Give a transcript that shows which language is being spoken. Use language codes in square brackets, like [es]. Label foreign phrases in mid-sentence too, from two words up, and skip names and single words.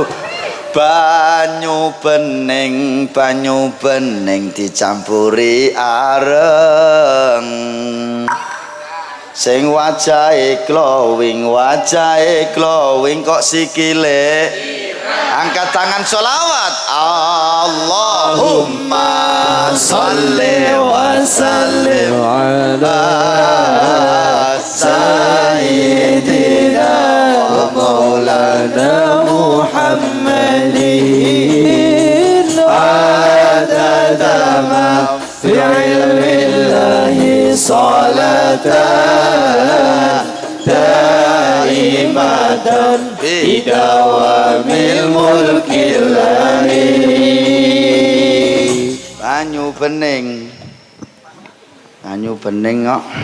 [jv] Banyu bening dicampuri areng. Sing wajahe glowing kok sikile. [id] Angkat tangan sholawat. [ar] اللهم صل وسلم على سيدنا ومولانا محمد عدد ما في علم الله صلاة دائمة بدوام ملك الله. [jv] Banyu bening Banyu bening kok.